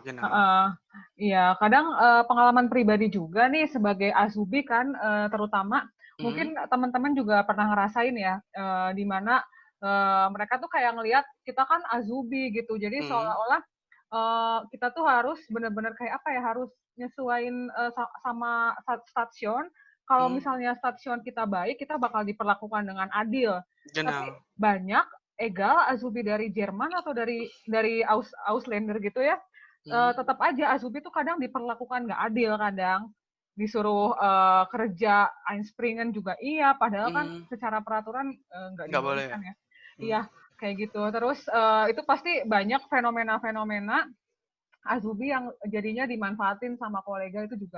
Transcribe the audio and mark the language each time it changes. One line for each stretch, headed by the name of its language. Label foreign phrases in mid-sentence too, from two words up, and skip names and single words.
Indonesian: Iya, kadang pengalaman pribadi juga nih sebagai Azubi kan, terutama mungkin teman-teman juga pernah ngerasain ya, di mana mereka tuh kayak ngelihat kita kan Azubi gitu, jadi seolah-olah kita tuh harus benar-benar kayak apa ya, harus nyesuain sama stasiun. Kalau Hmm, misalnya stasiun kita baik, kita bakal diperlakukan dengan adil. Tapi
German: genau.
Indonesian: banyak egal Azubi dari Jerman atau dari Ausländer gitu ya, Hmm, tetap aja Azubi tuh kadang diperlakukan nggak adil kadang. Disuruh kerja Einspringen juga iya, padahal kan hmm, secara peraturan nggak nggak boleh ya. dibolehkan ya. Hmm, Iya, kayak gitu. Terus itu pasti banyak fenomena-fenomena Azubi yang jadinya dimanfaatin sama kolega itu juga